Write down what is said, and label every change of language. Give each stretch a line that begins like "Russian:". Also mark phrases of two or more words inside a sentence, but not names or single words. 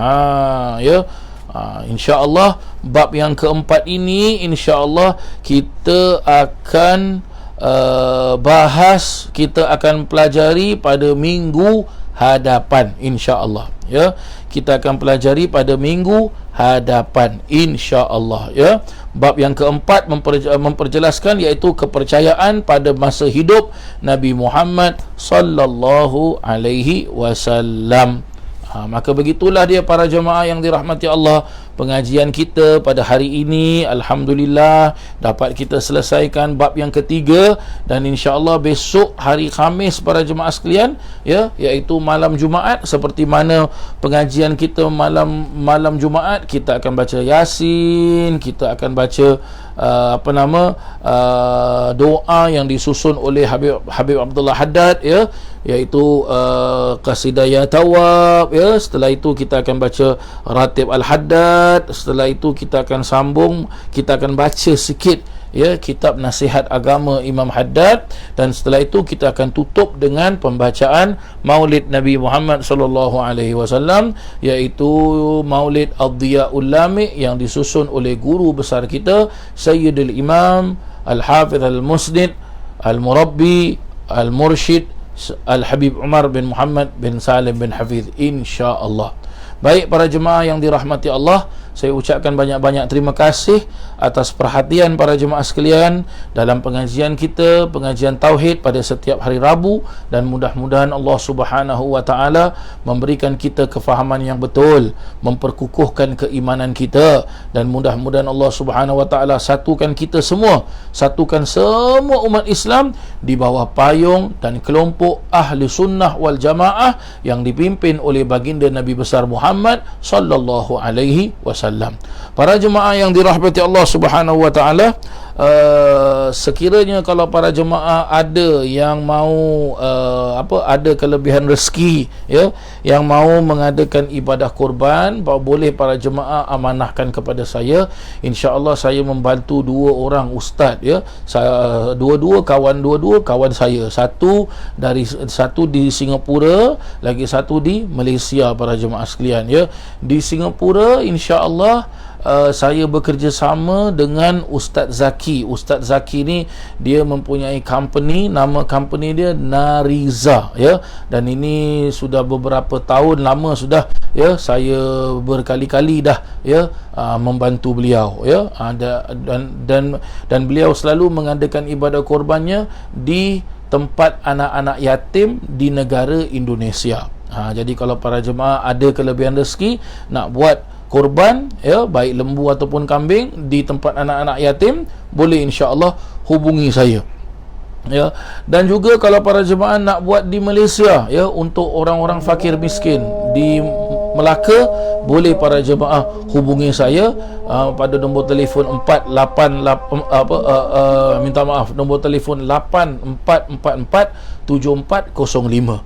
Malay: Insya-Allah bab yang keempat ini insya-Allah kita akan bahas, kita akan pelajari pada minggu hadapan insya-Allah, ya. Kita akan pelajari pada minggu hadapan insya-Allah, ya. Bab yang keempat memperjelaskan iaitu kepercayaan pada masa hidup Nabi Muhammad
Arabic: صلى الله عليه وسلم.
Malay: Maka begitulah dia para jemaah yang dirahmati Allah, pengajian kita pada hari ini alhamdulillah dapat kita selesaikan bab yang ketiga, dan insya-Allah besok hari Khamis para jemaah sekalian, ya, iaitu malam Jumaat, seperti mana pengajian kita malam Jumaat, kita akan baca Yasin, kita akan baca doa yang disusun oleh Habib Abdullah Haddad, ya, iaitu Qasidah Ya Tawab, ya. Setelah itu kita akan baca Ratib Al-Haddad. Setelah itu kita akan sambung, kita akan baca sikit, ya, kitab Nasihat Agama Imam Haddad, dan setelah itu kita akan tutup dengan pembacaan Maulid Nabi Muhammad
Arabic: صلى الله عليه وسلم,
Malay: iaitu Maulid Ad-Diyaul Lami yang disusun oleh guru besar kita Sayyidul Imam Al-Hafidh Al-Musnid Al-Murabbi Al-Mursyid Al-Habib Umar bin Muhammad bin Salim bin Hafidh, insya-Allah. Baik para jemaah yang dirahmati Allah, saya ucapkan banyak-banyak terima kasih atas perhatian para jemaah sekalian dalam pengajian kita, pengajian Tauhid pada setiap hari Rabu, dan mudah-mudahan Allah
Arabic: سبحانه وتعالى
Malay: memberikan kita kefahaman yang betul, memperkukuhkan keimanan kita, dan mudah-mudahan Allah
Arabic: سبحانه وتعالى
Malay: satukan kita semua, satukan semua umat Islam di bawah payung dan kelompok Ahli Sunnah wal Jamaah yang dipimpin oleh baginda Nabi besar Muhammad
Arabic: صلى الله عليه وسلم.
Malay: Para jemaah yang dirahmati Allah
Arabic: سبحانه وتعالى,
Malay: sekiranya kalau para jemaah ada yang mau ada kelebihan rezeki, ya, yang mau mengadakan ibadah korban, boleh para jemaah amanahkan kepada saya. Insya-Allah saya membantu dua orang ustaz, ya. Dua-dua kawan saya. Satu di Singapura, lagi satu di Malaysia para jemaah sekalian, ya. Di Singapura insya-Allah saya bekerjasama dengan Ustaz Zaki. Ustaz Zaki ni dia mempunyai company, nama company dia Nariza, ya. Dan ini sudah beberapa tahun lama sudah, ya, saya berkali-kali dah, ya, membantu beliau, ya. Dan beliau selalu mengadakan ibadah korbannya di tempat anak-anak yatim di negara Indonesia. Jadi kalau para jemaah ada kelebihan rezeki nak buat korban, ya, baik lembu ataupun kambing di tempat anak-anak yatim, boleh insya-Allah hubungi saya, ya. Dan juga kalau para jemaah nak buat di Malaysia, ya, untuk orang-orang fakir miskin di Melaka, boleh para jemaah hubungi saya pada nombor telefon 488 minta maaf, nombor telefon 84447405.